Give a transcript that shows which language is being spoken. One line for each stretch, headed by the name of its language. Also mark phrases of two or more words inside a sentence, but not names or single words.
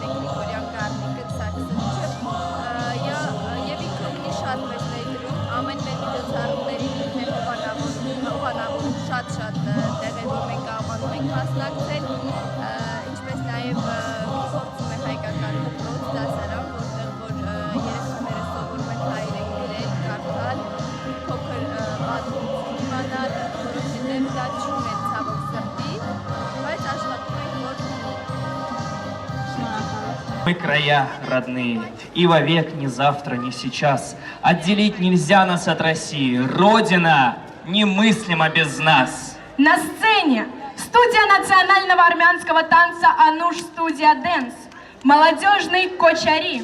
Armenian: է Գրիգորյան Կարնիկը Սարգսյանը, և ինքը ունի շատ մեծ ներդրում, ամեն մեր միջոցառումներին հովանավոր շատ տեղերում ենք ամանում ենք մասնակցել, ինչպես նաև գործում է հայկական դպրոց դասարան, որտեղ որ երեխաները սովորում են հայերեն գրել, կարդալ, փոքր պատմություն իմանալ, որովհետև դա չունեն ցավոք սրտի, բայց աշխատում ենք որ
Russian: Мы края родные, и вовек ни завтра, ни сейчас. Отделить нельзя нас от России. Родина немыслима без нас. На сцене студия национального армянского танца «Ануш Студия Дэнс», молодежный кочари.